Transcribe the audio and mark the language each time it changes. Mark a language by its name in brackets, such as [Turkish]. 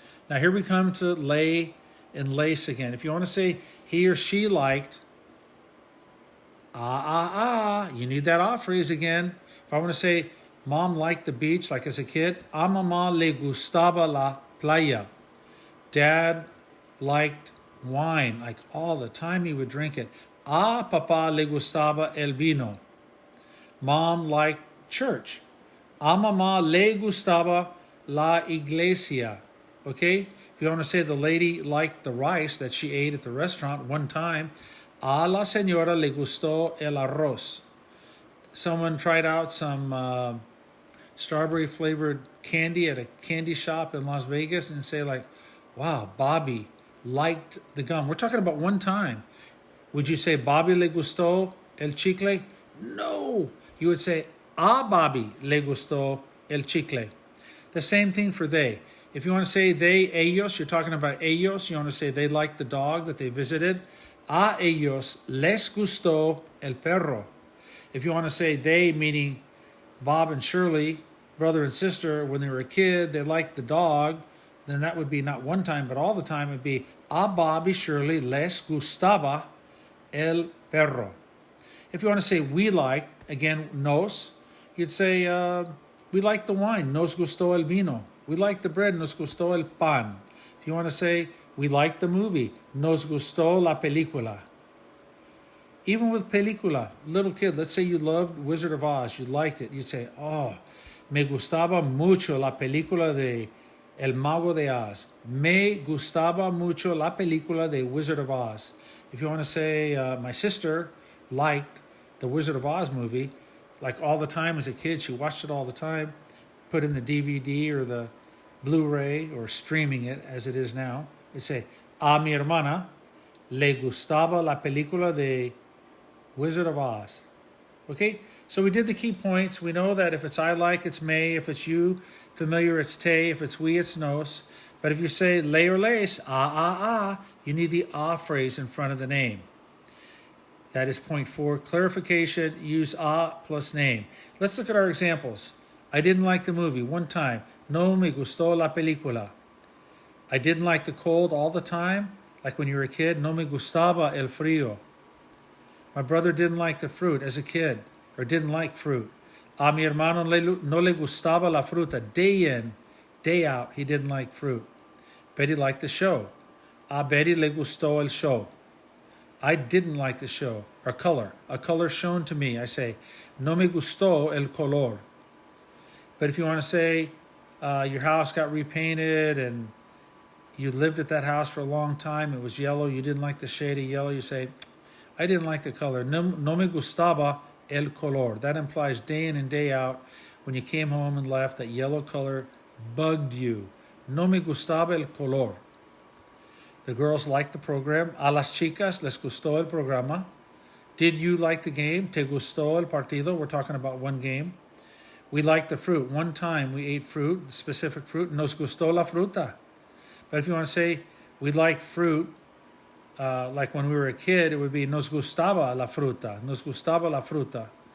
[English] Now here we come to lay and lace again. If you want to say he or she liked, you need that ah phrase again. If I want to say mom liked the beach, like as a kid, [Spanish] a mamá le gustaba la playa. [English] Dad liked wine, like all the time he would drink it. [Spanish] A papá le gustaba el vino. [English] Mom liked church. [Spanish] A mamá le gustaba la iglesia. [English] Okay? If you want to say the lady liked the rice that she ate at the restaurant one time, [Spanish] a la señora le gustó el arroz. [English] Someone tried out some strawberry flavored candy at a candy shop in Las Vegas and say like, wow, Bobby liked the gum. We're talking about one time. Would you say Bobby [Spanish] le gustó el chicle? [English] No. You would say [Spanish] a Bobby le gustó el chicle. [English] The same thing for they. If you want to say they, ellos, you're talking about ellos. You want to say they liked the dog that they visited. [Spanish] A ellos les gustó el perro. [English] If you want to say they, meaning Bob and Shirley, brother and sister, when they were a kid, they liked the dog, then that would be not one time, but all the time. It'd be [Spanish] a Bob y Shirley les gustaba el perro. [English] If you want to say we liked, again, nos, you'd say we liked the wine, [Spanish] nos gustó el vino. [English] We liked the bread, [Spanish] nos gustó el pan. [English] If you want to say we liked the movie, [Spanish] nos gustó la película. [English] Even with película, little kid, let's say you loved Wizard of Oz, you liked it, you'd say, oh, [Spanish] me gustaba mucho la película de El Mago de Oz. Me gustaba mucho la película de Wizard of Oz. [English] If you want to say my sister liked the Wizard of Oz movie, like all the time as a kid, she watched it all the time, put in the DVD or the Blu-ray or streaming it as it is now, you'd say, [Spanish] a mi hermana le gustaba la película de [English] Wizard of Oz. Okay, so we did the key points. We know that if it's I like, it's may. If it's you, familiar, it's te. If it's we, it's nos. But if you say lay or lace, you need the phrase in front of the name. That is point 4. Clarification, use plus name. Let's look at our examples. I didn't like the movie one time. [Spanish] No me gustó la película. [English] I didn't like the cold all the time, like when you were a kid. [Spanish] No me gustaba el frío. [English] My brother didn't like the fruit as a kid, or didn't like fruit. [Spanish] A mi hermano no le gustaba la fruta. [English] Day in, day out, he didn't like fruit. Betty liked the show. [Spanish] A Betty le gustó el show. [English] I didn't like the show. Or color. A color shown to me. I say, [Spanish] no me gustó el color. [English] But if you want to say your house got repainted and you lived at that house for a long time, it was yellow, you didn't like the shade of yellow, you say, I didn't like the color. [Spanish] No me gustaba el color. [English] That implies day in and day out, when you came home and left, that yellow color bugged you. [Spanish] No me gustaba el color. [English] The girls liked the program. [Spanish] A las chicas les gustó el programa. [English] Did you like the game? [Spanish] ¿Te gustó el partido? [English] We're talking about one game. We liked the fruit. One time we ate fruit, specific fruit. [Spanish] Nos gustó la fruta. [English] But if you want to say we liked fruit, like when we were a kid, it would be [Spanish] nos gustaba la fruta. [English] Nos gustaba la fruta.